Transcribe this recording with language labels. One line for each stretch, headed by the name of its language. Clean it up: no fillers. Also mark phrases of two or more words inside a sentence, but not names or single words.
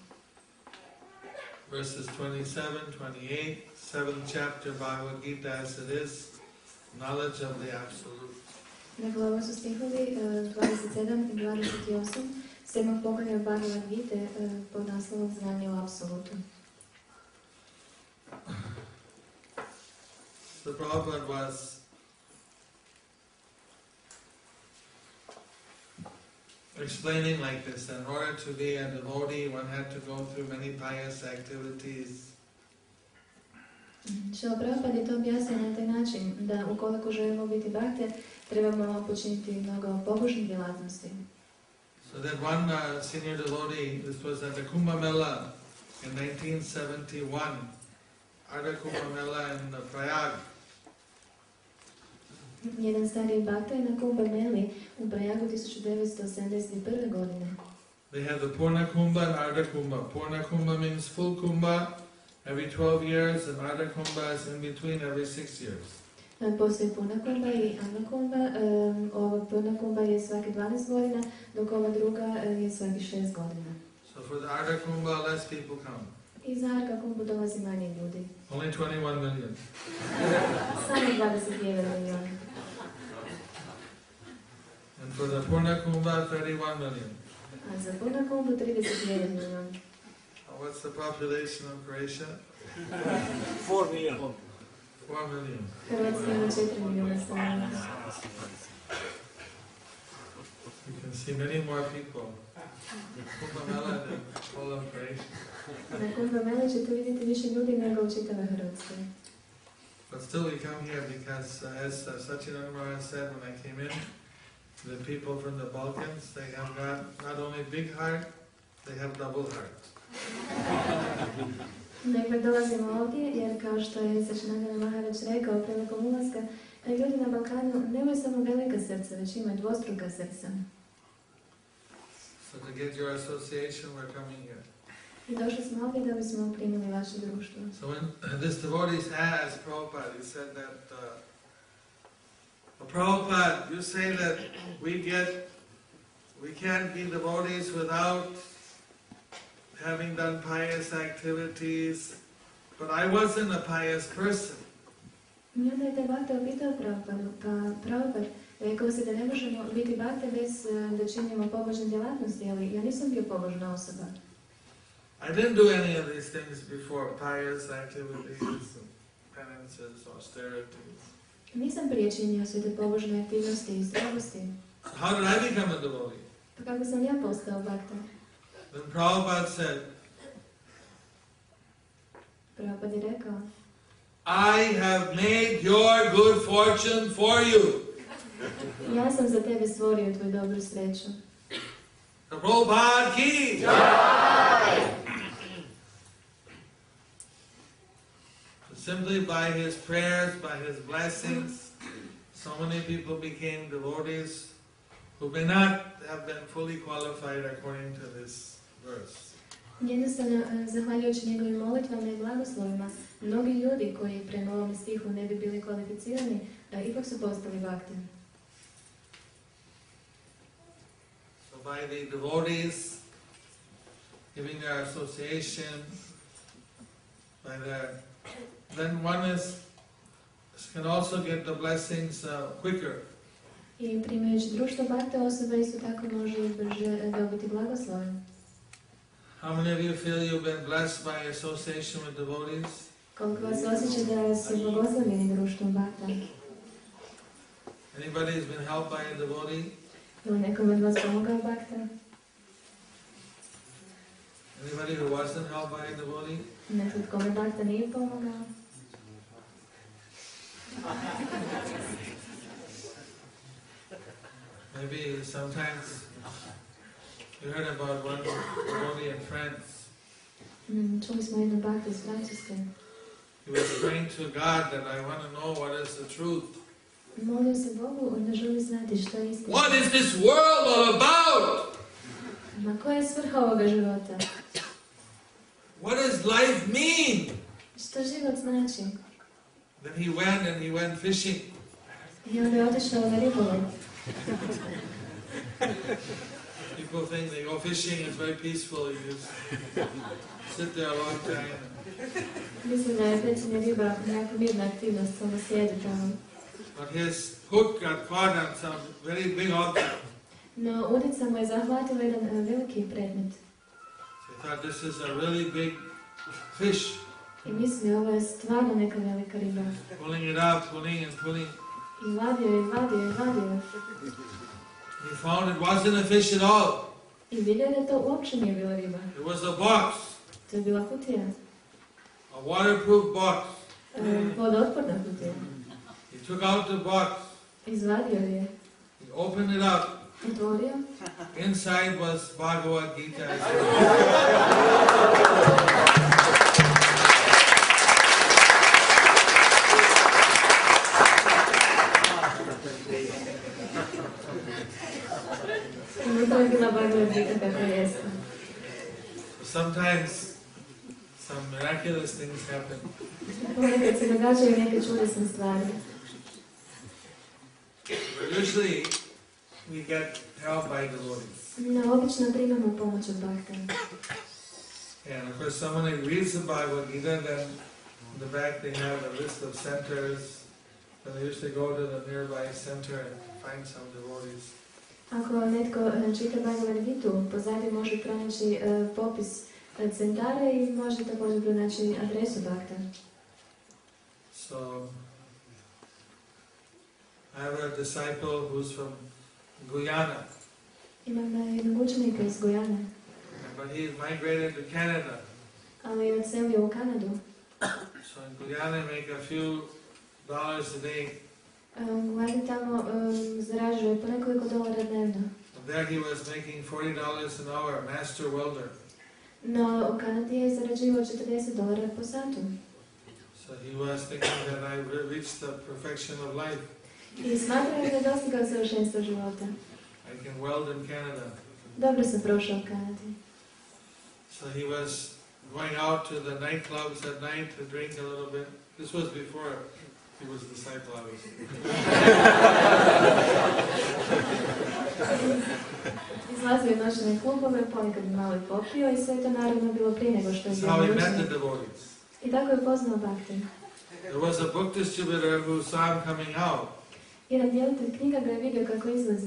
English: Verses 27, 28, 7th chapter Bhagavad Gita as it is, knowledge of the Absolute.
Croatian: Dakle, ovo su stihovi 27 i 28, 7. poglavlja Bhagavad Gite pod naslovom Znanje o Apsolutu.
English: So Prabhupada was explaining like this, that in order to be a devotee, one had to go through many pious activities.
Croatian: Šrila Prabhupada je to objasnio na taj način, da ukoliko želimo biti bhakte, trebamo počiniti mnogo pobožnih djelatnosti.
English: So that one senior devotee, this was at the Kumbh Mela in 1971, at the Kumbh Mela in Prayag.
Croatian: Jedan stariji bhakta je na Kumbh Meli u Prayagu 1971. godine.
English: They have the Purna Kumbha and Ardha Kumbha. Purna Kumbha means full Kumbha every 12 years, and Ardha Kumbha is in between every 6 years.
Croatian: Postoji Purna Kumbha i Ardha Kumbha. Ova Purna Kumbha je svaki 12 godina, dok ova druga je svaki 6 godina.
English: So for the Ardha Kumbha, less people come.
Croatian: I za Ardha Kumbhu dolazi manje ljudi.
English: Only 21 million.
Croatian: Samo 21 milijuna.
English: And for the Purna Kumbha, 31 million.
Croatian: A za Purna Kumbhu 31 milijuna.
English: What's the population of Croatia? 4 million. 4 million.
Croatian: Hrvatska ima 4 milijuna stanovnika.
English: You can see many more people. Kumbh Mela than all of Croatia.
Croatian: Na Kumbh Meli ćete vidjeti više ljudi nego u čitavoj Hrvatskoj.
English: But still we come here because, as Sachidananda Maharaj said when I came in, the people from the Balkans, they have got not only big heart, they have double heart.
Croatian: Dakle, dolazimo ovdje jer kao što je Sachidananda Maharaj rekao prilikom ulaska, ljudi na Balkanu nemaju samo velika srca, već imaju dvostruka srca.
English: So to get your association, we're coming here.
Croatian: I došli smo ovdje da bismo primili vaše društvo.
English: So when this devotee asked Prabhupada, he said that, Prabhupada, you say that we can't be devotees without having done pious activities, but I wasn't a pious person.
Croatian: I onda je taj bhakta upitao Prabhupadu, pa Prabhupad rekao se da ne možemo biti bhakte bez da činimo pobožne djelatnosti, ali ja nisam bio pobožna osoba.
English: I didn't do any of these things before, pious activities, penances, austerities.
Croatian: Nisam prije činio sve te pobožne aktivnosti i strogosti.
English: How did I become a devotee?
Croatian: Pa kako sam ja postao bhakta?
English: Then Prabhupada said,
Croatian: Prabhupada je rekao,
English: I have made your good fortune for you.
Croatian: ja sam za tebe stvorio tvoju dobru sreću.
Hindi: Prabhupada ki!
English: Simply by his prayers, by his blessings, so many people became devotees who may not have been fully qualified according to this verse.
Croatian: Jednostavno, zahvaljujući njegovim molitvama i blagoslovima, mnogi ljudi koji prema ovom stihu ne bi bili kvalificirani, ipak su postali bhakti.
English: So by the devotees giving their association, by their, then one can also get the blessings quicker.
Croatian: I primajući društvo bhakte, osoba isto tako može i brže dobiti blagoslove.
English: How many of you feel you've been blessed by association with devotees?
Croatian: Koliko vas osjeća da su blagoslovljeni društvom bhakta?
English: Anybody has been helped by a devotee?
Croatian: Ili nekom od vas pomogao bhakta?
English: Anybody who wasn't helped by a devotee?
Croatian: Netko kome bhakta nije pomogao?
English: Maybe sometimes you heard about one devotee in France.
Croatian: Čuli smo jednu bhaktu iz Francuske.
English: He was praying to God that I want to know what is the truth.
Croatian: Molio se Bogu da želi znati što je istina.
English: What is this world all about?
Croatian: Ma koja je svrha ovoga života?
English: What does life mean?
Croatian: Što život znači?
English: Then he went fishing.
Croatian: I onda je otišao na ribolov.
English: People think they go fishing, it's very peaceful, you just sit there a long time.
Croatian: Mislim da je pecanje riba jako mirna aktivnost, samo sjedi tamo.
English: But his hook got caught on some very big object.
Croatian: No, udica mu je zahvatila jedan veliki predmet.
English: So he thought this is a really big fish.
Croatian: I misli, ovo je stvarno neka velika riba.
English: Pulling it out, pulling and pulling.
Croatian: I vadio.
English: He found it wasn't a fish at all.
Croatian: I vidio da to uopće nije bila riba.
English: It was a box,
Croatian: To je bila kutija.
English: a waterproof box.
Croatian: Vodootporna kutija.
English: He took out the box,
Croatian: Izvadio je.
English: he opened it up.
Croatian: Otvorio.
English: Inside was Bhagavad Gita.
Croatian: To je bila Bhagavad Gita kako jeste.
English: Sometimes some miraculous things happen.
Croatian: Ponekad se događaju neke čudesne stvari.
English: Usually we get help by devotees.
Croatian: No, obično primamo pomoć od bhakta.
English: And of course someone who reads the Bhagavad Gita, then in the back they have a list of centers. Then they usually go to the nearby center and find some devotees.
Croatian: Ako netko čita Bhagavad Gitu, pozadnje može pronaći popis centara i može također pronaći adresu bhakta.
English: So I have a disciple who's from Guyana,
Croatian: Imam jednog učenika iz Gujane,
English: but he migrated to Canada.
Croatian: ali je odselio u Kanadu.
English: So in Guyana make a few dollars a day.
Croatian: Gujani tamo zarađuje po nekoliko dolara dnevno.
English: And there he was making $40 an hour, master welder.
Croatian: No, u Kanadi je zarađivao $40 po satu.
English: So he was thinking that I reached the perfection of life.
Croatian: I smatrao da je dostigao savršenstvo života.
English: I can weld in Canada.
Croatian: Dobro sam prošao u Kanadi.
English: So he was going out to the nightclubs at night to drink a little bit. This was before he was disciple, obviously.
Croatian: Izlazio je noćne klubove, ponekad malo i popio i sve to naravno bilo prije nego što je
English: That's
Croatian: bio
English: how he met
Croatian: učenik.
English: the devotees.
Croatian: I tako je poznao bhakti.
English: There was a book distributor who saw him coming out
Croatian: Jedan djelitelj knjiga ga je vidio kako izlazi.